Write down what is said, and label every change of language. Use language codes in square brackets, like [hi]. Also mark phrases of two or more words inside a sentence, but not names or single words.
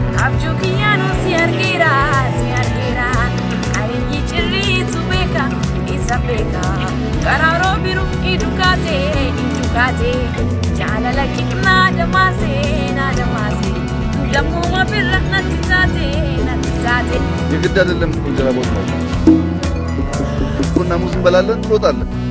[om] Abjuu kiyyaanuu si argeera, si argeera. Ayi cirriitu beeka, isa beeka. Karaaroo biru idukaate, idukaate. Jaalala kee na damaase, na damaase. Dammuma birra natti taate, natti taate. [am] የግድ አይደለም እንጀራ በወጥ መብላት። ቡና ሙዝ እንበላለን፣ እንሮጣለን።